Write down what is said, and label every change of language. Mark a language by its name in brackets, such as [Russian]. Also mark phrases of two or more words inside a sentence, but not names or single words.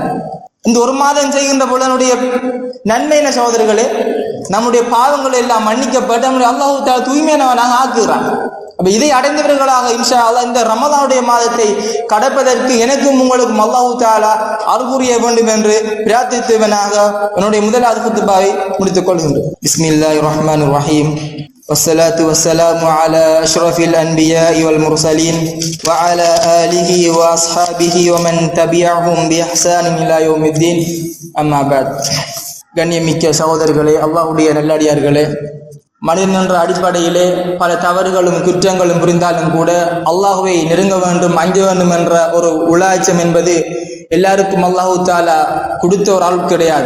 [Tamil] இந்த ஒரு மாதம் செய்கின்ற பொழுதனுடைய நன்மையின சகோதரர்களே, நம்முடைய பாவங்கள் எல்லாம் மன்னிக்கப்பட்டு நம்முடைய [Arabic] الله تعالى [Tamil] தூய்மையானவனாக ஆக்குகிறான். அப்ப இதை அடைந்தவர்களாக [Arabic] إن شاء الله [Tamil] இந்த ரமலானுடைய மாதத்தை கடப்பதற்கு எனக்கும் உங்களுக்கும் [Arabic] الله تعالى [Tamil] அருள் புரிய வேண்டும் என்று பிரார்த்தித்தவனாக என்னுடைய முதலாவது குத்பாவை முடித்துக் கொள்கின்றேன். [Arabic] بسم الله الرحمن الرحيم. والصلاة والسلام على أشرف الأنبياء والمرسلين وعلى آله وأصحابه ومن تبعهم بإحسان إلى يوم الدين أما بعد. [Tamil] கண்ணியமிக்க சகோதரர்களே, அல்லாஹ்வுடைய நல்லடியார்களே, மனிதன் என்ற அடிப்படையிலே பல தவறுகளும் குற்றங்களும் புரிந்தாலும் கூட அல்லாஹ்வை நெருங்க வேண்டும், அஞ்ச வேண்டும் என்ற ஒரு உளாச்சம் என்பது எல்லாருக்கும் [Arabic] الله تعالى [Tamil] கொடுத்த ஒரு அருள் கிடையாது.